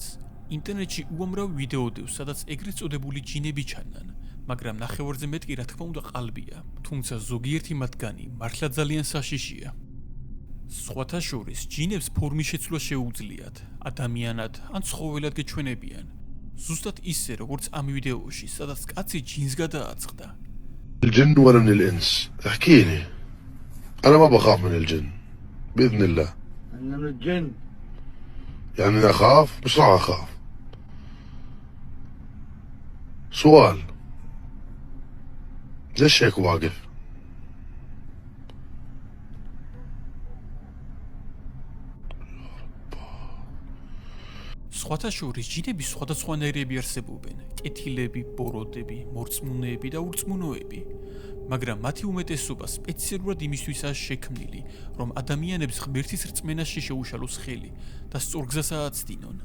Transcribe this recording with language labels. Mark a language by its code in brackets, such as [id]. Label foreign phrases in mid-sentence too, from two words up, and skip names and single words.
[ka] ინტერნეტში უამრავ ვიდეო დევს, სადაც ეგრეთ წოდებული ჯინები ჩანან, მაგრამ ნახევარზე მეტ კი რა თქმა უნდა ყალბია, თუმცა ზოგიერთი მათგანი მართლა ძალიან საშიშია. სხვათა შორის ჯინებს ფორმის შეცვლა შეუძლიათ, ადამიანად ან ცხოველად გეჩვენებიან. ზუსტად ისე, როგორც ამ ვიდეოში, სადაც კაცი ჯინს გადააწყდა. [ar] الجن ولا من الإنس؟ احكي لي. أنا ما بخاف من الجن بإذن الله. أنا من الجن. يعني أخاف؟ مش راح أخاف. سؤال ليش هيك واقف؟ [ka] სხვათა შორის ჯინები სხვადასხვანაირები არსებობენ, კეთილები, ბოროტები, მორწმუნეები და ურწმუნოები, მაგრამ მათი უმეტესობა სპეციალურად იმისთვისაა შექმნილი, რომ ადამიანებს ღმერთის რწმენაში შეუშალოს ხელი და სწორგზას ააცდინონ.